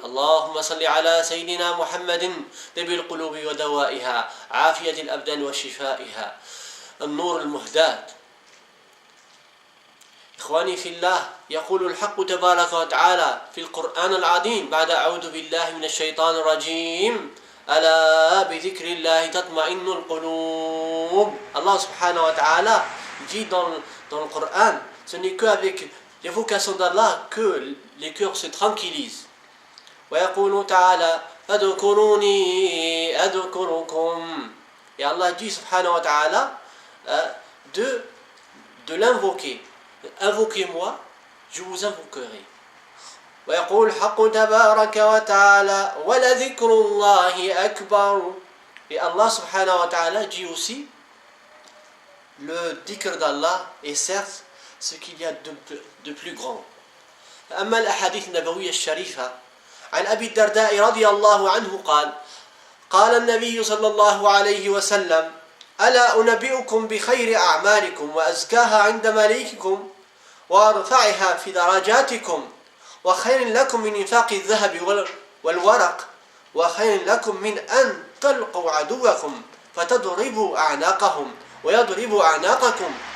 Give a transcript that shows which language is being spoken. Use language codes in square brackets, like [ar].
[ar] اللهم صل على سيدنا محمد طب القلوب ودوائها عافية الأبدان وشفائها النور المهداة. إخواني في الله، يقول الحق تبارك وتعالى في القرآن العظيم بعد أعوذ بالله من الشيطان الرجيم: ألا بذكر الله تطمئن القلوب. [fr] Allah subhanahu wa ta'ala dit dans le Coran, ce n'est qu'avec l'évocation d'Allah que les cœurs se tranquillisent. [ar] ويقول تعالى فاذكروني أذكركم. [fr] Et Allah dit subhanahu wa ta'ala de l'invoquer. Invoquez-moi, je vous invoquerai. [ar] ويقول الحق تبارك وتعالى ولذكر الله أكبر. [fr] Et Allah subhanahu wa ta'ala dit aussi, le dhikr d'Allah est certes ce qu'il y a de plus grand. [ar] أما الأحاديث النبوية الشريفة عن أبي الدرداء رضي الله عنه قال النبي صلى الله عليه وسلم: ألا أنبئكم بخير أعمالكم وأزكاها عند مليككم وأرفعها في درجاتكم وخير لكم من إنفاق الذهب والورق وخير لكم من أن تلقوا عدوكم فتضربوا أعناقهم ويضربوا أعناقكم.